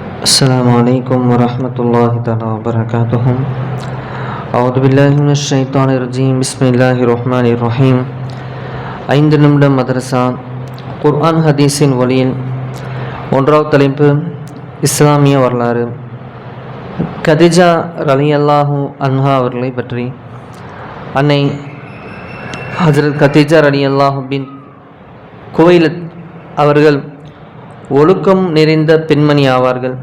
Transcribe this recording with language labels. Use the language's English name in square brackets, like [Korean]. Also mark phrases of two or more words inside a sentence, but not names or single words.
[Arabic] السلام عليكم ورحمة الله تعالى وبركاته. أعوذ بالله من الشيطان الرجيم. بسم الله الرحمن الرحيم. [Tamil] 5 நிமிடம் மதரசா குர்ஆன் ஹதீஸின் வழியில் ஒன்றாவது தலைப்பு இஸ்லாமிய வரலாறு. கதிஜா [Arabic] رضي الله عنها [Tamil] அவர்களை பற்றி. அன்னை ஹஜ்ரத் கதிஜா ரலியல்லாஹு பின் குவைலத் அவர்கள் ஒழுக்கம் நிறைந்த பெண்மணி ஆவார்கள்.